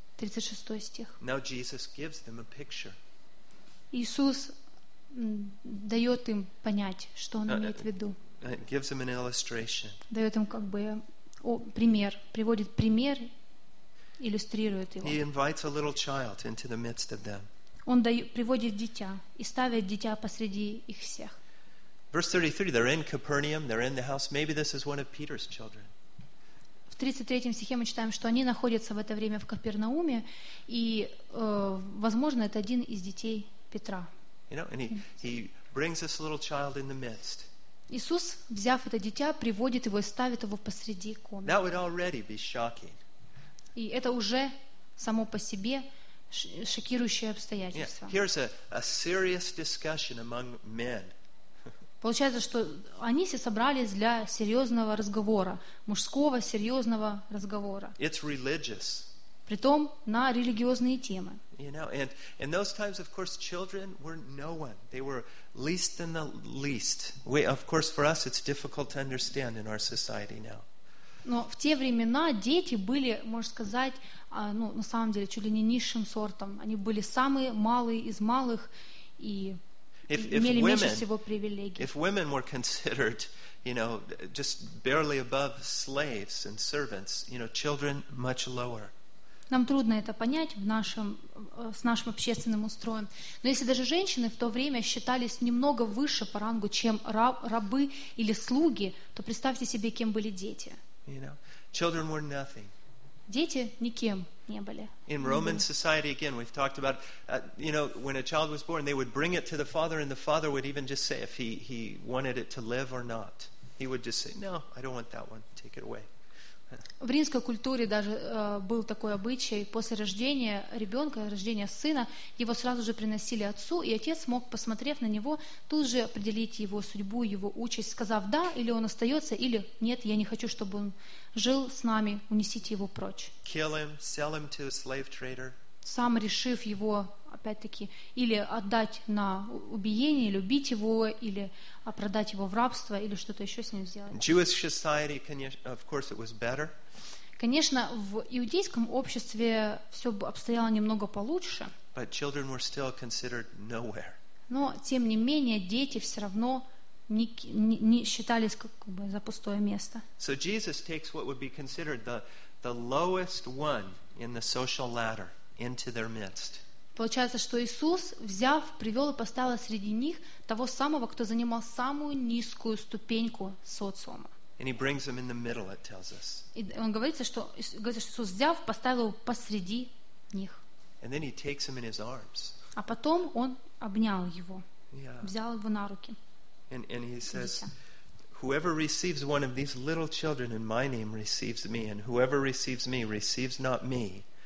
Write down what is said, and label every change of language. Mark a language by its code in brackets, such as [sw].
[ru] 36 стих. [en] Now Jesus gives them a picture. [ru] Иисус дает им понять, что Он имеет в виду. [en] Gives them an illustration. [ru] Дает им как бы пример, приводит пример, иллюстрирует его. [en] He invites a little child into the midst of them. [ru] Он приводит дитя и ставит дитя посреди их всех. [en] Verse 33, they're in Capernaum, they're in the house. Maybe this is one of Peter's children. [ru] В 33 стихе мы читаем, что они находятся в это время в Капернауме, и, возможно, это один из детей Петра. [en] You know, and he brings this little child in the midst. [ru] Иисус, взяв это дитя, приводит его и ставит его посреди комнаты. [en] That would already be shocking. [ru] И это уже само по себе шокирующее обстоятельство. [en] Yeah, here's a serious discussion among men. [ru] Получается, что они все собрались для серьезного разговора, мужского серьезного разговора. [en] It's religious. [ru] притом на религиозные темы. [en] You know, and in those times, of course, children were no one. They were least than the least. We, of course, for us, it's difficult to understand in our society now. [ru] Но в те времена дети были, можно сказать, ну, на самом деле, чуть ли не низшим сортом. Они были самые малые из малых и имели меньше всего привилегий. [en] If women were considered, you know, just barely above slaves and servants, you know, children much lower. [ru] Нам трудно это понять в нашем, с нашим общественным устроем. Но если даже женщины в то время считались немного выше по рангу, чем рабы или слуги, то представьте себе, кем были дети. [en] You know, children were nothing. [ru] Дети никем не были. [en] In Roman society, again, we've talked about, you know, when a child was born, they would bring it to the father, and the father would even just say if he wanted it to live or not. He would just say, no, I don't want that one. Take it away. [ru] В римской культуре даже был такой обычай, после рождения ребенка, рождения сына, его сразу же приносили отцу, и отец мог, посмотрев на него, тут же определить его судьбу, его участь, сказав «да» или он остается, или «нет, я не хочу, чтобы он жил с нами, унесите его прочь». [en] Kill him, sell him to a slave trader. [ru] Сам решив его, опять-таки, или отдать на убиение, или убить его, или продать его в рабство, или что-то еще с ним сделать. [en] Jewish society, of course, it was better. [ru] Конечно, в иудейском обществе все обстояло немного получше. [en] But children were still considered nowhere. [ru] Но, тем не менее, дети все равно не считались как бы за пустое место. [en] So Jesus takes what would be considered the lowest one in the social ladder. Into their midst. [ru] Получается, что Иисус, взяв, привел и поставил среди них того самого, кто занимал самую низкую ступеньку социума. [en] And he brings them in the middle, it tells us. [ru] И он говорит, что Иисус, взяв, поставил его посреди них. [en] And then he takes him in his arms. [ru] А потом он обнял его, yeah. Взял его на руки. [en] And he says, whoever receives one of these little children in my name receives me, and whoever receives me receives not me.